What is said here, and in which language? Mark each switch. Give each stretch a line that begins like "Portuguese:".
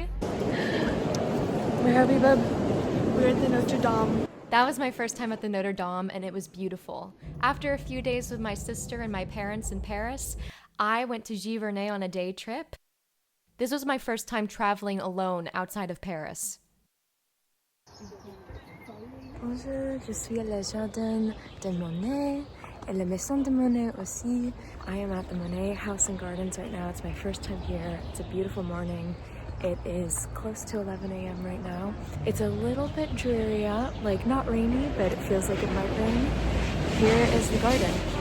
English: Where are we, babe? We're at the Notre Dame. That was my first time at the Notre Dame, and it was beautiful. After a few days with my sister and my parents in Paris, I went to Giverny on a day trip. This was my first time traveling alone outside of Paris.
French: Bonjour, je suis à la jardin de Monet et la maison de Monet aussi.
English: I am at the Monet House and Gardens right now. It's my first time here. It's a beautiful morning. It is close to 11 a.m. right now. It's a little bit dreary out, like not rainy, but it feels like it might rain. Here is the garden.